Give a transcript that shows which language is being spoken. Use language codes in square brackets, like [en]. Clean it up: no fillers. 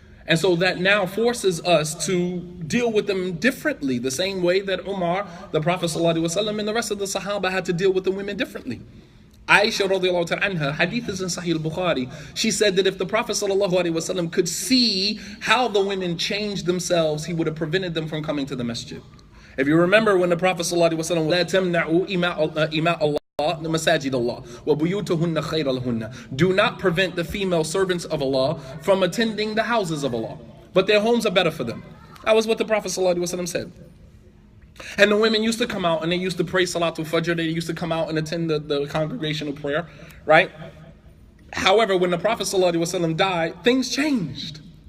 [en] And so that now forces us to deal with them differently, the same way that Umar, the Prophet ﷺ, and the rest of the Sahaba had to deal with the women differently. Aisha radiallahu ta'ala anha, hadith is in Sahih al-Bukhari, she said that if the Prophet ﷺ could see how the women changed themselves, he would have prevented them from coming to the masjid. If you remember when the Prophet ﷺ [ar] لا تمنعوا إماء الله مساجد الله وبيوتهن خير لهن. [en] Do not prevent the female servants of Allah from attending the houses of Allah, but their homes are better for them. That was what the Prophet ﷺ said. And the women used to come out and they used to pray Salatul Fajr. They used to come out and attend the congregational prayer, right? However, when the Prophet ﷺ died, things changed.